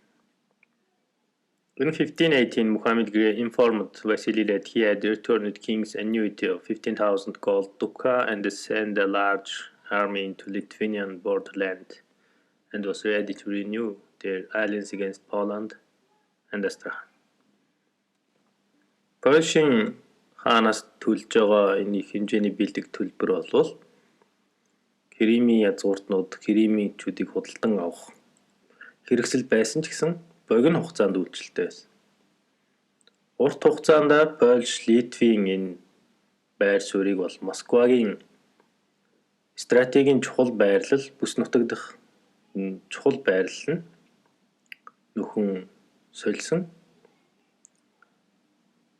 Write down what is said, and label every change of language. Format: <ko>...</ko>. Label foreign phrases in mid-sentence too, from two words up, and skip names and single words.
<en>In 1518, Muhammad Grey informed Vasily that he had returned king's annuity of 15,000 gold ducats and sent a large army into Lithuanian borderland, and was ready to renew their alliance against Poland and Astrakhan.</en> <mn>Польшийн хаанаас төлж байгаа энэ их хэмжээний бэлэг төлбөр бол Кремийн язгууртнууд Кремичүүдийг худалдан авах хэрэгсэл байсан ч гэсэн богино хугацаанд үйлчлэлтэй байсан. Урт хугацаанд Польш, Литвийн энэ байр суурийг бол Москвагийн стратегийн чухал байрлал, бүс нутаг дахь чухал байрлал нь нөхөн сольсон.</mn>